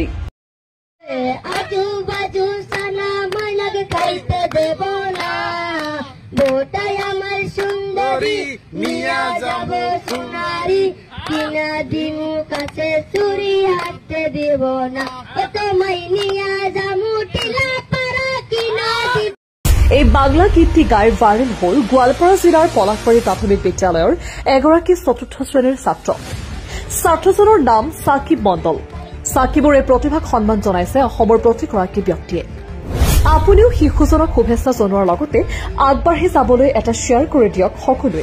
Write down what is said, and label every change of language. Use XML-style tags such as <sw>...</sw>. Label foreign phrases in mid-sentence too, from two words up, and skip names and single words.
<bn>আজু বাজু সানা ময়নাকে খাইতে দেব না বৌটাই আমার সুন্দরী নিয়ে যাব সোনারি কিনা দিমু কাছে চুরি হাতে দিব না তোমায় নিয়ে যামু টিলা পাড়া কিনা দিব।</bn> <as>এই বাংলা গীতটি গাই ভাইৰেল হল গোৱালপাৰা জিলাৰ পলাশবাৰী প্ৰাথমিক বিদ্যালয়ৰ এগৰাকী চতুৰ্থ শ্ৰেণীৰ ছাত্ৰজনৰ নাম সাকিব মণ্ডল। সাকিবৰ এই প্ৰতিভাক সন্মান জনাইছে অসমৰ প্ৰতিগৰাকী ব্যক্তিয়ে। আপুনিও শিশুজনক শুভেচ্ছা জনোৱাৰ লগতে আগবাঢ়ি যাবলৈ এটা শ্বেয়াৰ কৰি দিয়ক সকলোৱে।</as>